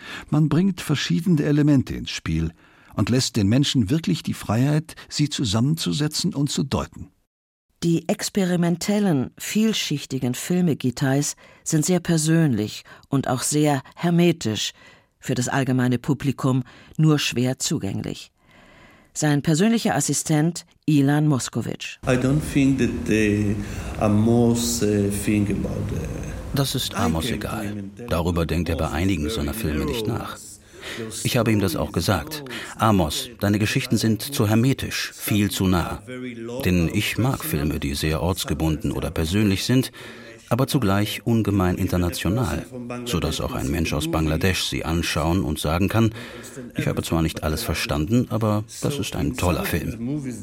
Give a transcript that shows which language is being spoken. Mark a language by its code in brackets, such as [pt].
[de] Man bringt verschiedene Elemente ins Spiel und lässt den Menschen wirklich die Freiheit, sie zusammenzusetzen und zu deuten. Die experimentellen, vielschichtigen Filme Gitais sind sehr persönlich und auch sehr hermetisch, für das allgemeine Publikum nur schwer zugänglich. Sein persönlicher Assistent Ilan Moskowitsch. [en] I don't think that Amos think about the... [de] Das ist Amos egal. Darüber denkt er bei einigen seiner Filme nicht nach. Ich habe ihm das auch gesagt. Amos, deine Geschichten sind zu hermetisch, viel zu nah. Denn ich mag Filme, die sehr ortsgebunden oder persönlich sind, aber zugleich ungemein international, sodass auch ein Mensch aus Bangladesch sie anschauen und sagen kann, ich habe zwar nicht alles verstanden, aber das ist ein toller Film.